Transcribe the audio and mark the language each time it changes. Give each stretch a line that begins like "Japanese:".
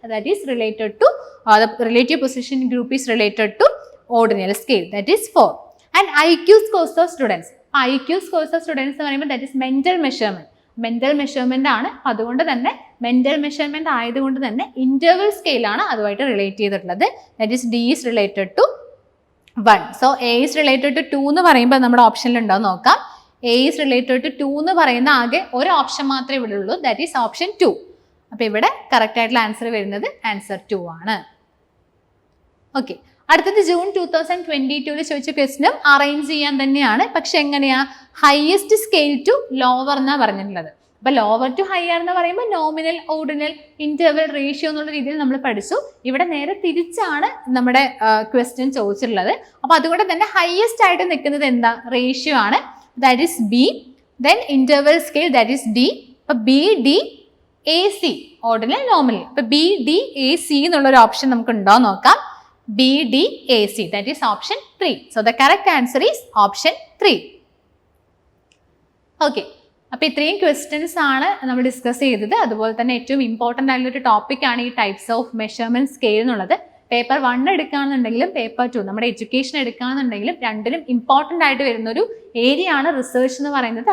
English: That is related to relative position in group is related to ordinal scale, that is 4. And IQ scores of students, IQ scores of students
Malayalam: എന്ന് പറയുമ്പോൾ
English: that is mental measurement
Malayalam: ആണ്. അതുകൊണ്ട് തന്നെ mental measurement ആയതുകൊണ്ട് തന്നെ interval scale ആണ് അതുമായിട്ട് relate ചെയ്തിട്ടുള്ളത്.
English: That is D is related to 1.
Malayalam: So
English: A is related to 2
Malayalam: എന്ന് പറയുമ്പോൾ നമ്മുടെ ഓപ്ഷനിൽ ഉണ്ടാവും നോക്കാം. A is related to 2 എന്ന് പറയുന്ന ആകെ ഒരു ഓപ്ഷൻ മാത്രമേ ഇവിടെ ഉള്ളൂ,
English: That is option 2.
Malayalam: അപ്പൊ ഇവിടെ കറക്റ്റ് ആയിട്ടുള്ള ആൻസർ വരുന്നത് ആൻസർ 2 ആണ്. ഓക്കെ, അടുത്തത് ജൂൺ 2022 ചോദിച്ച ക്വസ്റ്റ്യനും അറേഞ്ച് ചെയ്യാൻ തന്നെയാണ്. പക്ഷെ എങ്ങനെയാ?
English: highest scale to lower
Malayalam: എന്നാ പറഞ്ഞിട്ടുള്ളത്. അപ്പൊ
English: lower to higher
Malayalam: എന്ന് പറയുമ്പോൾ നോമിനൽ, ഓർഡിനൽ, ഇന്റർവൽ, റേഷ്യോ എന്നുള്ള രീതിയിൽ നമ്മൾ പഠിച്ചു. ഇവിടെ നേരെ തിരിച്ചാണ് നമ്മുടെ ക്വസ്റ്റ്യൻ ചോദിച്ചിട്ടുള്ളത്. അപ്പൊ അതുകൊണ്ട് തന്നെ ഹയസ്റ്റ് ആയിട്ട് നിൽക്കുന്നത് എന്താ? റേഷ്യോ ആണ്.
English: That is B.
Malayalam: Then interval scale
English: That is D.
Malayalam: അപ്പൊ B, D, AC, ordinal, nominal. അപ്പൊ B, D, AC എന്നുള്ളൊരു ഓപ്ഷൻ നമുക്ക് ഉണ്ടോ നോക്കാം.
English: B, D, AC, that is option 3. So the correct answer is option 3. Okay.
Malayalam: അപ്പോൾ ഇത്രയും questions ആണ് നമ്മൾ ഡിസ്കസ് ചെയ്തത്. അതുപോലെ തന്നെ ഏറ്റവും ഇമ്പോർട്ടൻ്റ് ആയിട്ടുള്ളൊരു ടോപ്പിക്കാണ് ഈ ടൈപ്സ് ഓഫ് മെഷർമെന്റ് സ്കെയിൽ എന്നുള്ളത്. പേപ്പർ 1 എടുക്കുകയാണെന്നുണ്ടെങ്കിലും പേപ്പർ 2 നമ്മുടെ എഡ്യൂക്കേഷൻ എടുക്കുകയാണെന്നുണ്ടെങ്കിലും രണ്ടിലും ഇമ്പോർട്ടൻ്റ് ആയിട്ട് വരുന്നൊരു ഏരിയ ആണ് റിസർച്ച് എന്ന് പറയുന്നത്.